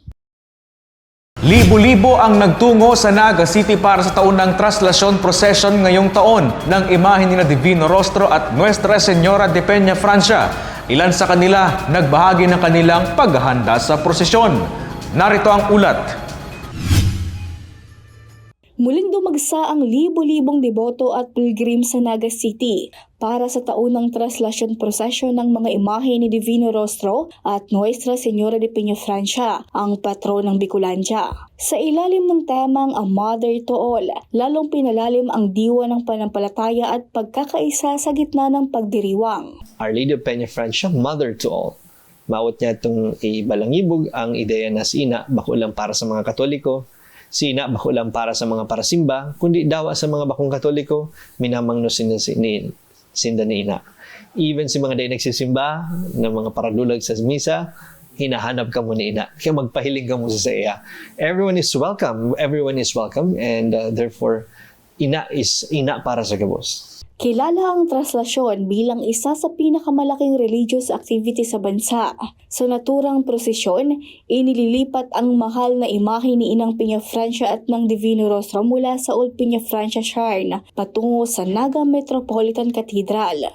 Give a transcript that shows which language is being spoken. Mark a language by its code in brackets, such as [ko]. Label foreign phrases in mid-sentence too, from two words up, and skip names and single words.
[tl] Libo-libo ang nagtungo sa Naga City para sa taunang traslasyon procession ngayong taon ng imahe ni Divino Rostro at Nuestra Señora de Peña Francia. Ilan sa kanila nagbahagi ng kanilang paghahanda sa prosesyon. Narito ang ulat. Muling dumagsa ang libo-libong deboto at pilgrim sa Naga City para sa taunang traslasyon procession ng mga imahe ni Divino Rostro at Nuestra Señora de Peña Francia, ang patron ng Bicolandia. Sa ilalim ng temang [en] A Mother to All, [tl] lalong pinalalim ang diwa ng panampalataya at pagkakaisa sa gitna ng pagdiriwang. [en] Our Lady of Peña Francia, Mother to All. [bik] Mawat niya itong ibalangibog ang ideya na sina, bako lang para sa mga Katoliko, sina, bako lang para sa mga parasimba, kundi dawa sa mga bakong Katoliko, minamangno sinda ni ina. Even si mga day nagsisimba ng mga paradulag sa misa, hinahanap ka mo ni ina. Kaya magpahiling ka mo sa iya. [en] Everyone is welcome, and therefore, [bik] ina is ina para sa gabos. [tl] Kilala ang traslasyon bilang isa sa pinakamalaking [en] religious activity [tl] sa bansa. Sa naturang prosesyon, inililipat ang mahal na imahe ni Inang Peñafrancia at ng Divino Rostro mula sa Old Peñafrancia Shrine patungo sa Naga Metropolitan Cathedral.